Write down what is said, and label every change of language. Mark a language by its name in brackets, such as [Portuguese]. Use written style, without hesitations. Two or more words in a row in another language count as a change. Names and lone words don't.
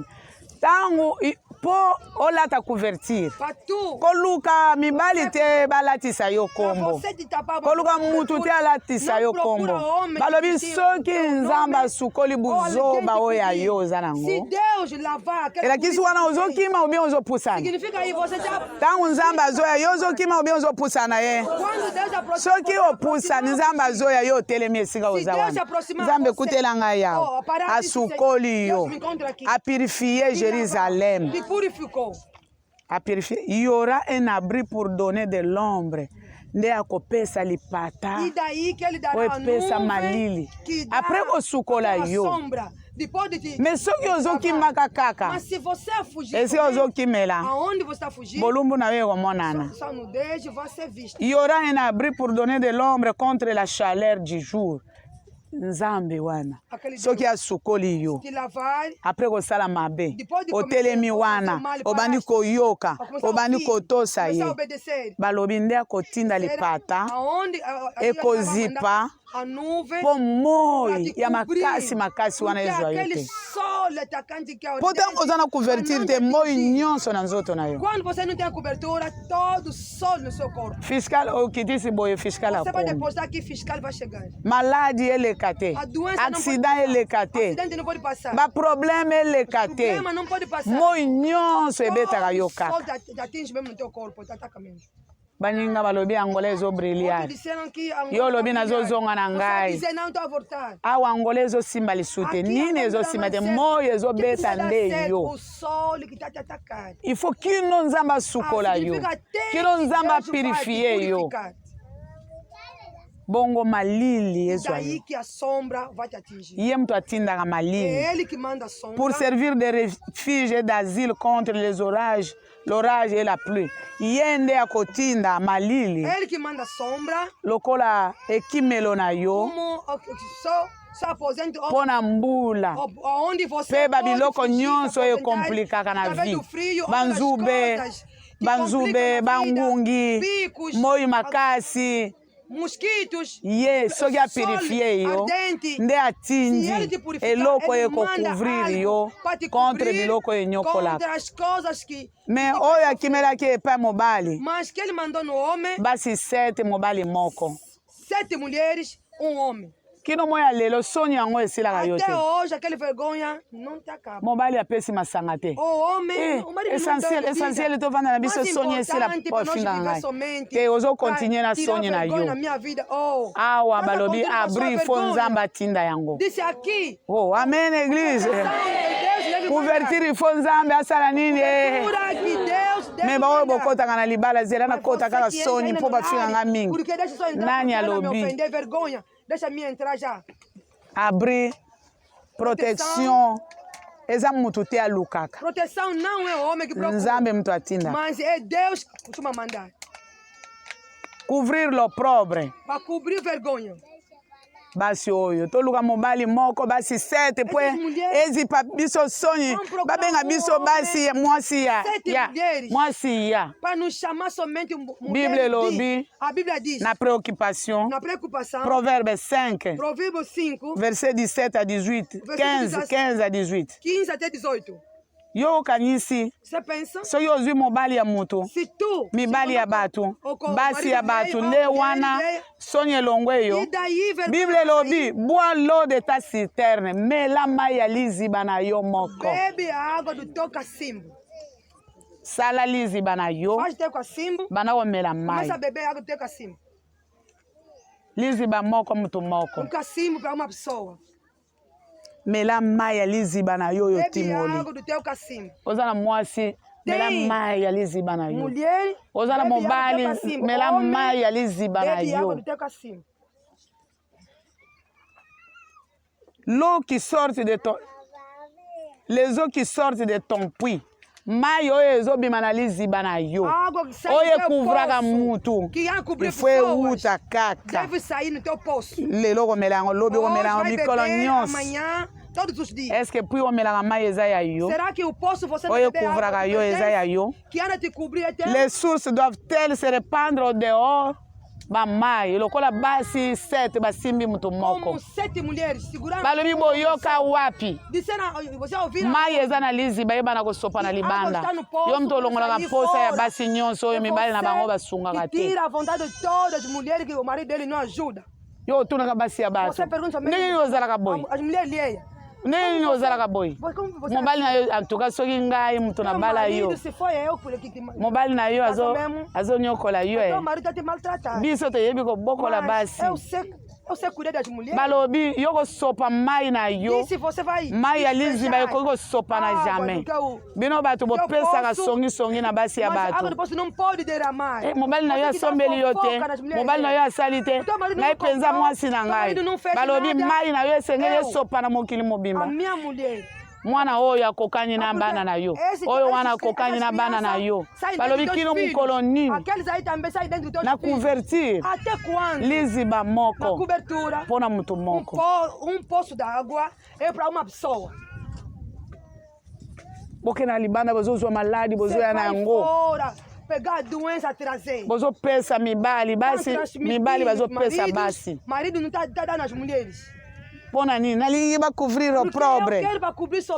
[Lingala] Tango po olata couverture. [Portuguese] Para tu, [Lingala] Koluka mibali te balatisa yo kombo. [Portuguese] você te tapar, [Lingala] Koluka mutu te alatisa yo kombo. Balobi soki nzamba asukoli buzoba oyo ya yo oza se nango. [Portuguese] Deus lavar aquele [Lingala] Elakisi wana ozokima obi ozopusana. [Portuguese] significa aí você já [Lingala] Tango nzamba azoya yo ozokima obi ozopusana ye. [Portuguese] quando Deus aproxima, [Lingala] Soki opusana nzamba azoya yo otelemi esika oza wana. Nzambe ekutela ngai yawe. Asukoli yo. Apurifie Jérusalem. [Portuguese] te purificou. [French] A purifier. Il y aura un abri pour donner de l'ombre. [Lingala] Nde akopesa lipata. [Portuguese] E daí que ele dará a [Lingala] Opesa malili. [Portuguese] nuvem que dá [Lingala] Après osukola [Portuguese] a [Lingala] yo. [Portuguese] sombra. Depois de te... [Lingala] Mais soki ozokimaka kaka. [Portuguese] Mas se você fugir, [Lingala] Esi [Portuguese] também, [Lingala] ozokimela. [Portuguese] aonde você está fugindo, [Lingala] Bolumbu na yo komonana. [Portuguese] sua nudez vai ser vista. [French] Il y aura un abri pour donner de l'ombre contre la chaleur du jour. [Lingala] Nzambe wana. [Portuguese] Aquele [Lingala] Soki asukoli yo. [Portuguese] te lavar, [Lingala] Après kosala mabe. [Portuguese] Depois de [Lingala] Otelemi [Portuguese] começar a [Lingala] wana. [Portuguese] fazer mal, [Lingala] Obandi koyoka. [Portuguese] começar a [Lingala] Obandi [Portuguese] ouvir, [Lingala] kotosa [Portuguese] começar a [Lingala] ye. [Portuguese] obedecer. [Lingala] Balobi nde akotinda lipata. [Portuguese] Aonde [Lingala] Ekozipa [Portuguese] a nuvem [Lingala] mpo moi [Portuguese] pra te [Lingala] ya [Portuguese] cobrir, [Lingala] makasi wana [Portuguese] porque [Lingala] ezwa yo [Portuguese] aquele te sol atacante que é o [Lingala] mpo ntango oza na couverture te moi [Portuguese] atingir. [Lingala] nyonso na nzoto na yo [Portuguese] Quando você não tem a cobertura, todo o sol no seu corpo. [Lingala] fiscal okitisi boye fiscal [Portuguese] Você vai [Lingala] akomi [Portuguese] depositar que fiscal vai chegar. [Lingala] maladi eleka te [Portuguese] A doença não pode [Lingala] accident [Portuguese] passar. [Lingala] eleka te [Portuguese] Acidente não pode passar. [Lingala] baproblème eleka te [Portuguese] Problema não pode passar. [Lingala] moi nyonso ebetaka yo [Portuguese] O sol [Lingala] kaka [Portuguese] te atinge mesmo no teu corpo, te ataca mesmo. [Lingala] baninga balobi angola [Portuguese] Outros [Lingala] ezobriliare [Portuguese] disseram que Angola [Lingala] yo olobi [Portuguese] tá [Lingala] nazozonga na [Portuguese] brilhando. Você [Lingala] ngai [Portuguese] dizer não, estou a voltar. [Lingala] awa angola ezosimba lisu te [Portuguese] Aqui [Lingala] nini Angola ezosimba te [Portuguese] vai ser- [Lingala] moi [Portuguese] que [Lingala] ezobeta [Portuguese] precisa dar [Lingala] nde [Portuguese] certo, [Lingala] yo [Portuguese] o sol que está te atacando. [French] il faut [Lingala] kino nzambe asukola yo [Portuguese] Significa até [Lingala] kino [Portuguese] que [Lingala] nzambe [Portuguese] Deus vai te [Lingala] apurifie yo [Portuguese] purificar. [Lingala] bongo malili ezwa [Portuguese] Daí [Lingala] yo [Portuguese] que a sombra vai te atingir. [Lingala] ye mutu atindaka [Portuguese] É [Lingala] malili [Portuguese] ele que manda a sombra. [French] pour servir de refuge et d'asile contre les orages, l'orage et la pluie [Lingala] ye nde akotinda malili [Portuguese] É ele que manda a sombra. [Lingala] lokola ekimelo na yo [Portuguese] Como só aposenta [Lingala] mpo na mbula [Portuguese] onde você [Lingala] mpe [Portuguese] pode [Lingala] babiloko [Portuguese] fugir, [Lingala] nyonso [Portuguese] se [Lingala] oyo [Portuguese] aposentar, [Lingala] ekomplikaka na [Portuguese] através [Lingala] vie [Portuguese] do frio, [Lingala] banzube [Portuguese] outras coisas que [Lingala] banzube [Portuguese] complicam na vida, [Lingala] bangungi [Portuguese] bicos, [Lingala] moi makasi [Portuguese] mosquitos, [Lingala] ye soki apurifie yo [Portuguese] ardente. [Lingala] nde [Portuguese] Se ele [Lingala] atindi [Portuguese] te purificar, [Lingala] eloko [Portuguese] ele [Lingala] ekocouvrir [Portuguese] manda [Lingala] yo [Portuguese] algo para te [Lingala] contre [Portuguese] cobrir [Lingala] biloko enyokolaka [Portuguese] contra as coisas que... [Lingala] me oyo akimelaki epai mobali [Portuguese] Mas que ele mandou no homem, [Lingala] basi 7 mobali moko [Portuguese] 7 mulheres, um homem. [Lingala] kino moi ya lelo soni yango esilaka yo [Portuguese] Até te hoje, aquela vergonha não te acaba. [Lingala] mobali apesi masanga te [Portuguese] O homem, o marido não dá vida. [Lingala] essentiel tovanda na biso [Portuguese] Mais [Lingala] soni esila [Portuguese] importante para nós [Lingala] ofinga [Portuguese] viver [Lingala] ngai [Portuguese] somente [Lingala] te ozokontinue na [Portuguese] para tirar [Lingala] soni na [Portuguese] vergonha [Lingala] yo [Portuguese] na minha vida. Oh, [Lingala] awa [Portuguese] mas [Lingala] balobi [Portuguese] continua a sua [Lingala] abri fo [Portuguese] vergonha. [Lingala] nzambe atinda yango [Portuguese] Disse aqui. [Lingala] oh amen église [Portuguese] Deus deve [Lingala] couverture fo nzambe asala nini [Portuguese] Jura que Deus deve [Lingala] me baoyo [Portuguese] mandar. [Lingala] bokotaka na libala zela [Portuguese] Mas [Lingala] nakota [Portuguese] você [Lingala] kaka [Portuguese] que entra [Lingala] soni [Portuguese] aí [Lingala] mpo [Portuguese] no [Lingala] bafinga nga [Portuguese] horário, [Lingala] mingi [Portuguese] porque deixa só entrar, [Lingala] nani [Portuguese] porque ela me [Lingala] alobi [Portuguese] ofender, vergonha. Deixa me entrar já. [French] abri protection [Lingala] eza mutu te alukaka [Portuguese] Proteção não é o homem que procura, [Lingala] nzambe mutu atinda [Portuguese] mas é Deus que costuma mandar. [French] couvrir l'opprobre [Portuguese] Para cobrir vergonha. [Lingala] basi oyo toluka mobali moko basi 7 po ezipa biso soni babenga biso basi mwasi ya mwasi ya [Portuguese] Para nos chamar somente [Lingala] Bible elobi [Portuguese] a Bíblia diz, [Lingala] na préoccupation [Portuguese] na preocupação, [Lingala] Proverbe 5 [Portuguese] Provérbio 5, [French] verset 17 à 18 15 à 18 [Portuguese] 15 até 18. [Lingala] yo okanisi [Portuguese] Você pensa? [Lingala] soki ozwi mobali ya mutu [Portuguese] Se tu, [Lingala] mibali ya bato basi ya bato nde wana soni elongo eyo [Portuguese] e daí [Lingala] Bible elobi [French] bois l'eau de ta citerne [Lingala] mela mai ya liziba na yo moko [Portuguese] bebe a água do teu cacimbo. [Lingala] sala liziba na yo [Portuguese] Faz teu cacimbo, [Lingala] banda komela mai [Portuguese] começa a beber água do teu cacimbo. [Lingala] liziba moko mutu moko [Portuguese] Um cacimbo para uma pessoa. [Lingala] mela mai ya liziba na yo yo [Portuguese] Bebe [Lingala] timoli. [Portuguese] água do teu cacimbo. [Lingala] Ozana mwasi mela mai ya liziba na yo. [Portuguese] Mulher, [Lingala] Ozana [Portuguese] bebe água do [Lingala] mobali [Portuguese] teu cacimbo. [Lingala] mela [Portuguese] Homem, [Lingala] mai ya liziba na [Portuguese] bebe água [Lingala] yo. [Portuguese] do teu cacimbo. [French] L'eau qui sort de ton... Les eaux qui sortent de ton puits. [Lingala] Mai oyo ezobima na liziba na yo. [Portuguese] Água que sai [Lingala] Oyo [Portuguese] do teu [Lingala] ekuvraga [Portuguese] poço, [Lingala] mutu. [Portuguese] que ia cobrir [Lingala] Ifo [Portuguese] pessoas, [Lingala] euta kaka. [Portuguese] deve sair no teu poço. [Lingala] Lelo komelanga lobi [Portuguese] Hoje [Lingala] komelanga [Portuguese] vai [Lingala] mikolo [Portuguese] beber, [Lingala] nyonso. [Portuguese] amanhã, todos os dias. [French] Est-ce que puis [Lingala] omelanga mai eza ya yo? [Portuguese] Será que o poço você [Lingala] Oyo [Portuguese] beber água [Lingala] ekuvraga [Portuguese] que [Lingala] yo eza ya [Portuguese] pertence, [Lingala] yo? [Portuguese] que anda te cobrir até [French] Les sources doivent-elles se répandre au dehors? [Lingala] Bamai, lokola basi 7 basimbi mutu moko. [Portuguese] como 7 mulheres segurando. [Lingala] Balobi boyoka wapi? [Portuguese] Disseram, você ouviu? [Lingala] Mai eza na liziba yeba na kosopa na libanda. Yo mtu olongolaka posa ya basi nyonso oyo mibali na bango basungaka te. [Portuguese] Tira a vontade de todas as mulheres que o marido dele não ajuda. [Lingala] Yo otunaka basi ya bato. [Portuguese] Você pergunta [Lingala] Ndenge nini ozalaka boy? [Portuguese] as mulheres alheias. [Lingala] Ndenge nini ozalaka boy? [Portuguese] Como você [Lingala] Mobali na yo antuka soki ngai mutu na [Portuguese] Meu [Lingala] bala [Portuguese] marido, [Lingala] yo. [Portuguese] se foi eu por aqui que [Lingala] Mobali na yo azonyokola yo [Portuguese] meu marido está te maltratando. [Lingala] biso toyebi kobokola basi. [Portuguese] Eu sei cuidar das mulheres. [Lingala] Balobi yo kosopa mai na yo. [Portuguese] E se você vai [Lingala] Mai ya liziba ekoki kosopa na jamais. Bino bato bopesaka songisongi na basi ya [Portuguese] Mas a água [Lingala] bato. [Portuguese] do poço não pode derramar. [Lingala] Mobali na yo asombeli yo te, mobali na yo asali te, ngai mpenza mwasi na ngai. Balobi mai na yo esengeli esopa na mokili [Portuguese] A [Lingala] mobimba. [Portuguese] minha mulher. [Lingala] Mwana oyo akokani na bana na yo, oyo wana akokani na bana na yo. Balobi kino mukolo nini [Portuguese] Aqueles aí também saem dentro dos [Lingala] na [Portuguese] filhos. [Lingala] couverture [Portuguese] Até quando? [Lingala] liziba [Portuguese] Na [Lingala] moko [Portuguese] cobertura. [Lingala] mpona mutu moko. [Portuguese] Um poço d'água é para uma pessoa. [Lingala] Boke na libanda bozozwa maladi [Portuguese] Você [Lingala] bozoya na [Portuguese] vai [Lingala] yango. [Portuguese] fora, pegar a doença, trazer. [Lingala] Bozopesa mibali basi, mibali bazopesa basi. [Portuguese] Marido não está dando às mulheres. [Lingala] Mpona nini nalingi bacouvrir [Portuguese] Porque [Lingala] opprobre [Portuguese] eu quero para cobrir somente